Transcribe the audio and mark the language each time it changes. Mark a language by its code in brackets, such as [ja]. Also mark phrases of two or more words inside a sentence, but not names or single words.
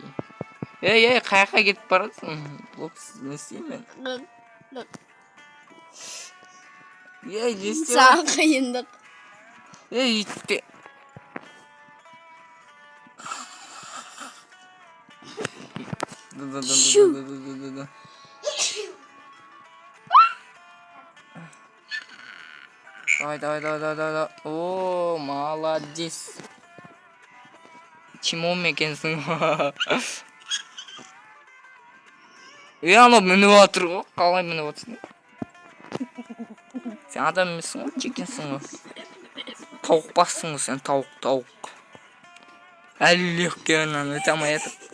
[kk] Ей, қаяққа кетіп барасың? Блоксыз не істеймін? Ей, не істеймін? Саған қиындық. Ей, үйтпе. Шу. Давай. О, молодец. Чему мекенсің? Анау мініп отыр ғой. Қалай мініп отырсың? Сен адам емессің ғой, чекенсің ғой. Тауық бассың ғой сен, тауық. Әлі легкеннен өте алмай жатыр.